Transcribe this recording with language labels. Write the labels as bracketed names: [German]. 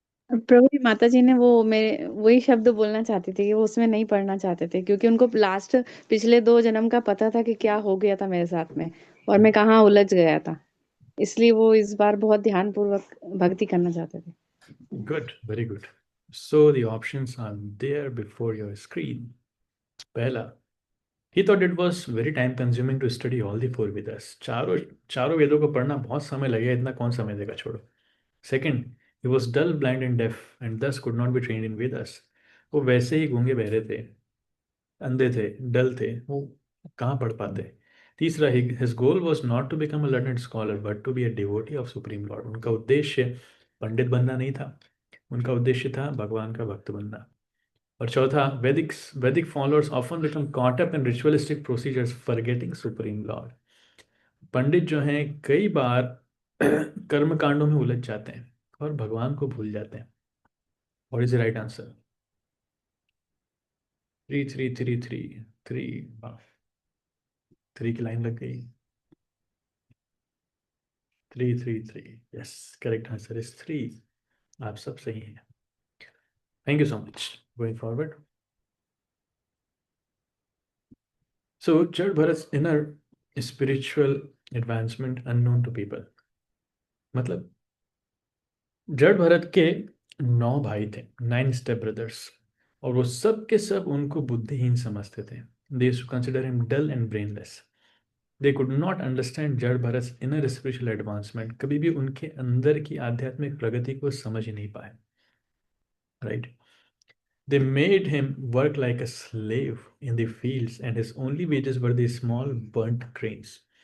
[Hindi] प्रभु जी, माता जी ने वो मेरे वही शब्द बोलना चाहती थी कि वो उसमें नहीं पढ़ना चाहते थे, क्योंकि उनको लास्ट पिछले 2 जन्म का पता था कि क्या हो गया था मेरे साथ में और मैं कहाँ उलझ गया था, इसलिए वो इस बार बहुत ध्यान पूर्वक भक्ति करना चाहते थे। [English] Good, very good. So the options are there before your screen. पहला, he thought it was very time consuming to study all the 4 Vedas. [Hindi] चारों वेदों को पढ़ना बहुत समय लगेगा, इतना कौन समय देगा, छोड़ो। [English] Second, he was dull, blind and deaf and thus could not be trained in Vedas. [Hindi] वो वैसे ही गूंगे बहरे थे, अंधे थे, डल थे, वो कहाँ पढ़ पाते। [English] तीसरा, his goal was not to become a learned scholar but to be a devotee of Supreme Lord. [Hindi] उनका उद्देश्य पंडित बनना नहीं था, उनका उद्देश्य था भगवान का भक्त बनना। और चौथा, [English] Vedic followers often become caught up in ritualistic procedures forgetting supreme lord. [Hindi] पंडित जो हैं कई बार कर्म कांडों में उलझ जाते हैं और भगवान को भूल जाते हैं। [English] What is the right answer? [Hindi] 3 3 3 3 3 3 की लाइन लग गई। [English] 3 3 3, yes, correct answer is 3। [Hindi] आप सब सही हैं। [English] Thank you so much. Going forward, so Jad Bharat's inner spiritual advancement unknown to people. [Hindi] मतलब जड़ भरत के 9 भाई थे, 9 स्टेप ब्रदर्स, और वो सब के सब उनको बुद्धिहीन समझते थे। [English] They used to consider him dull and brainless. They could not understand Jad Bharat's inner spiritual advancement. [Hindi] कभी भी उनके अंदर की आध्यात्मिक प्रगति को समझ ही नहीं पाए, right? [English] They made him work like a slave in the fields and his only wages were the small burnt grains.